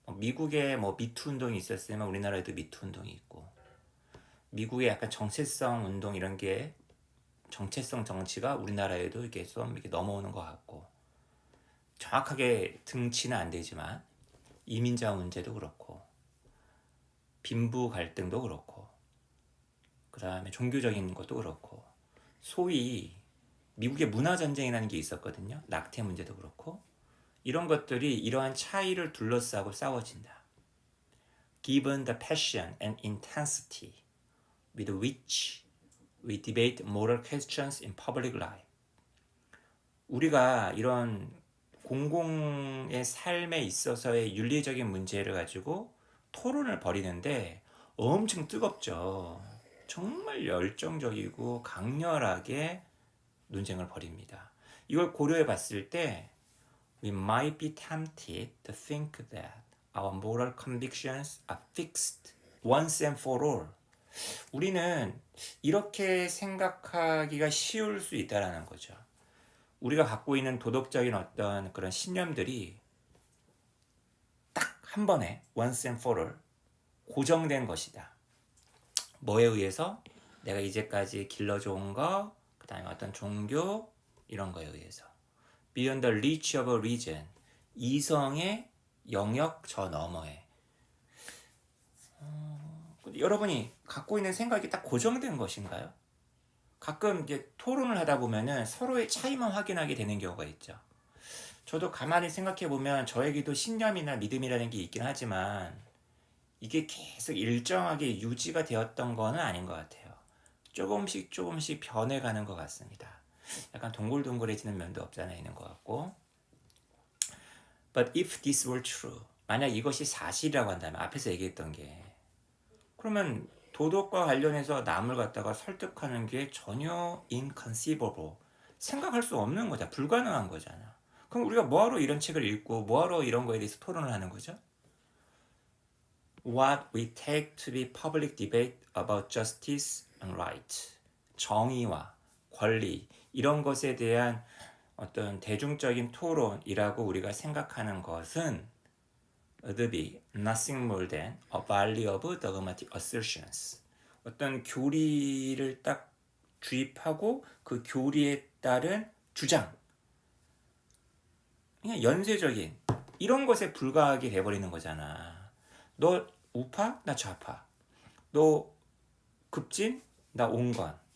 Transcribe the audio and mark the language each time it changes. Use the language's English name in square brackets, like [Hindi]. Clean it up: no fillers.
[Korean] 미국에 뭐 미투 운동이 있었으면 우리나라에도 미투 운동이 있고, 미국의 약간 정체성 운동 이런 게, 정체성 정치가 우리나라에도 이렇게 좀 이렇게 넘어오는 것 같고, 정확하게 등치는 안 되지만 이민자 문제도 그렇고, 빈부 갈등도 그렇고, 그 다음에 종교적인 것도 그렇고, 소위 미국의 문화 전쟁이라는 게 있었거든요. 낙태 문제도 그렇고, 이런 것들이 이러한 차이를 둘러싸고 싸워진다. [English] Given the passion and intensity with which we debate moral questions in public life. [Korean] 우리가 이런 공공의 삶에 있어서의 윤리적인 문제를 가지고 토론을 벌이는데 엄청 뜨겁죠. 정말 열정적이고 강렬하게 논쟁을 벌입니다. 이걸 고려해 봤을 때 [English] we might be tempted to think that our moral convictions are fixed once and for all. [Korean] 우리는 이렇게 생각하기가 쉬울 수 있다라는 거죠. 우리가 갖고 있는 도덕적인 어떤 그런 신념들이 딱 한 번에 [English] once and for all [Korean] 고정된 것이다. 뭐에 의해서? 내가 이제까지 길러져온 거, 그 다음에 어떤 종교 이런 거에 의해서. Beyond the reach of a reason. 이성의 영역 저 너머에. 여러분이 갖고 있는 생각이 딱 고정된 것인가요? 가끔 이제 토론을 하다 보면은 서로의 차이만 확인하게 되는 경우가 있죠. 저도 가만히 생각해 보면 저에게도 신념이나 믿음이라는 게 있긴 하지만 이게 계속 일정하게 유지가 되었던 거는 아닌 것 같아요. 조금씩 변해가는 것 같습니다. 약간 동글동글해지는 면도 없잖아 있는 것 같고. [English] But if this were true, [Korean] 만약 이것이 사실이라고 한다면 앞에서 얘기했던 게 그러면 도덕과 관련해서 남을 갖다가 설득하는 게 전혀 inconceivable, 생각할 수 없는 거잖아. 불가능한 거잖아. 그럼 우리가 뭐하러 이런 책을 읽고 뭐하러 이런 거에 대해서 토론을 하는 거죠? [English] What we take to be public debate about justice and right, [Korean] 정의와 권리 이런 것에 대한 어떤 대중적인 토론이라고 우리가 생각하는 것은 [English] would be nothing more than a volley of dogmatic assertions. [Korean] 어떤 교리를 딱 주입하고 그 교리에 따른 주장, 그냥 연쇄적인 이런 것에 불과하게 돼버리는 거잖아. 너 우파? 나 좌파. 너 급진? 나 온건.